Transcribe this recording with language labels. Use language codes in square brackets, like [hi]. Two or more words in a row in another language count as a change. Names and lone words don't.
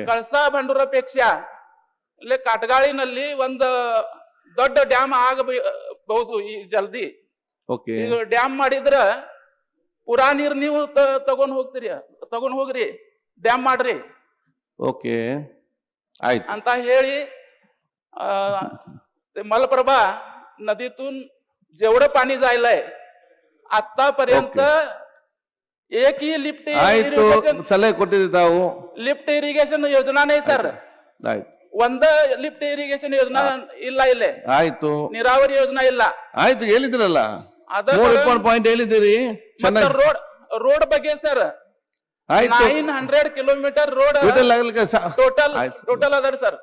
[kn] ಕಳಸಾ ಬಂಡೂರಪೇಕ್ಷ ಇಲ್ಲಿ ಕಾಟಗಾಳಿನಲ್ಲಿ ಒಂದು ದೊಡ್ಡ ಡ್ಯಾಮ್ ಆಗಬಹುದು ಈ ಜಲ್ದಿ. ಓಕೆ, ಈಗ ಡ್ಯಾಮ್ ಮಾಡಿದ್ರ ಪುರಾ ನೀರ್ ನೀವು ತಗೊಂಡ್ ಹೋಗ್ರಿ, ಡ್ಯಾಮ್ ಮಾಡ್ರಿ. ಓಕೆ, ಆಯ್ತು ಅಂತ ಹೇಳಿ [mr] मलप्रभा नदीतून जेवढं पाणी जायलंय आतापर्यंत एकही [en] lift irrigation [kn] सलहे ಕೊಟ್ಟಿದ್ದೀವಿ ತಾವು. [en] lift irrigation [mr] योजना नाही सर. [kn] ಆಯ್ತು, ಒಂದ [en] lift irrigation [kn] ಯೋಜನಾ ಇಲ್ಲ ಇಲ್ಲೇ. ಆಯ್ತು, ನೀರಾವರಿ ಯೋಜನಾ ಇಲ್ಲ. ಆಯ್ತು, ಹೇಳಿದ್ರಲ್ಲ. 3 ಪಾಯಿಂಟ್ ಹೇಳಿದಿರಿ. ರೋಡ್ ಬಗ್ಗೆ ಸರ್ 900 [en] kilometre road total [kn] ಅದ ಸರ್.